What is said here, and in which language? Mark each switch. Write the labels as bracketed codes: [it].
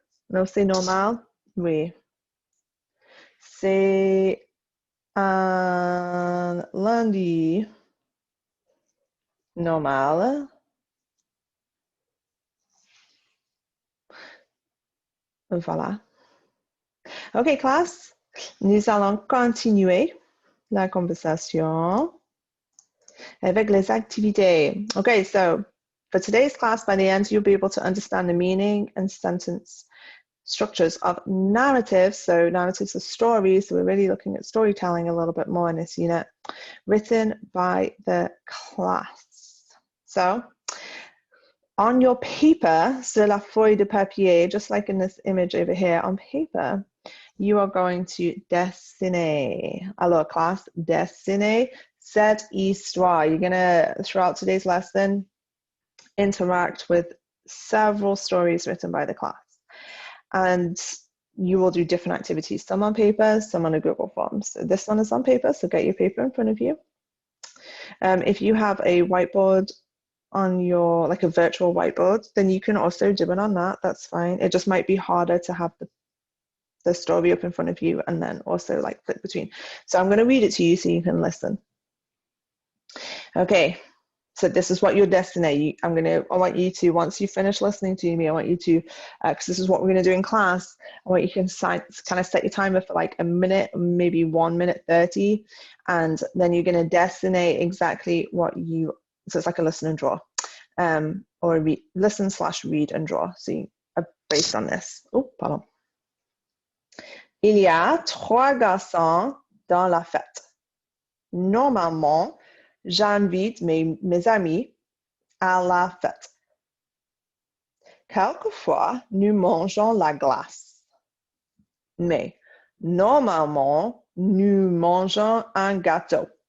[fr] Non, c'est normal? Oui. C'est un lundi normal. Voilà. OK, classe. Nous allons continuer la conversation avec les activités. [en] Okay, so for today's class, by the end, you'll be able to understand the meaning and sentence structures of narratives. So narratives are stories. So we're really looking at storytelling a little bit more in this unit, written by the class. So on your paper, [fr] sur la feuille de papier, [en] just like in this image over here, on paper, you are going to dessiner. Alors, class, dessiner cette histoire. You're going to, throughout today's lesson, interact with several stories written by the class. And you will do different activities, some on paper, some on a Google form. So this one is on paper, so get your paper in front of you. If you have a whiteboard on your, like a virtual whiteboard, then you can also do it on that. That's fine. It just might be harder to have the story up in front of you and then also like flip between. So I'm going to read it to you so you can listen. Okay, so this is what your destiny. I want you to, once you finish listening to me, I want you to, because this is what we're going to do in class, I want you to kind of set your timer for like a minute, maybe 1 minute 30, and then you're going to destiny exactly what you, so it's like a listen and draw, or listen/read and draw. So you are based on this. Oh, pardon. [fr] Il y a 3 garçons dans la fête. Normalement, j'invite mes amis à la fête. Quelquefois, nous mangeons la glace. Mais normalement, nous mangeons un gâteau.